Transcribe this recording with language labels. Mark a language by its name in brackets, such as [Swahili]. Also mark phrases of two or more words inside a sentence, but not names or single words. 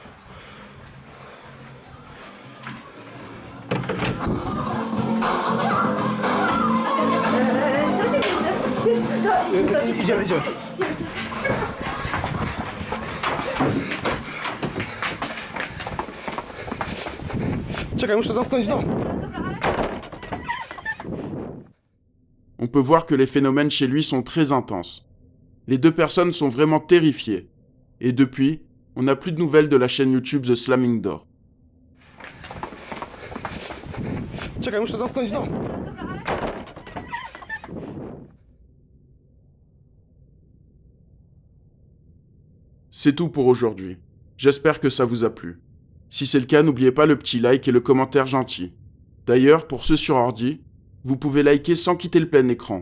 [Polish] Co się dzieje? Idziemy. Czekaj, muszę zamknąć dom. [French] On peut voir que les phénomènes chez lui sont très intenses. Les deux personnes sont vraiment terrifiées. Et depuis, on n'a plus de nouvelles de la chaîne YouTube The Slamming Door. [Polish] Czekaj, muszę zamknąć dom. [French] C'est tout pour aujourd'hui. J'espère que ça vous a plu. Si c'est le cas, n'oubliez pas le petit like et le commentaire gentil. D'ailleurs, pour ceux sur ordi, vous pouvez liker sans quitter le plein écran.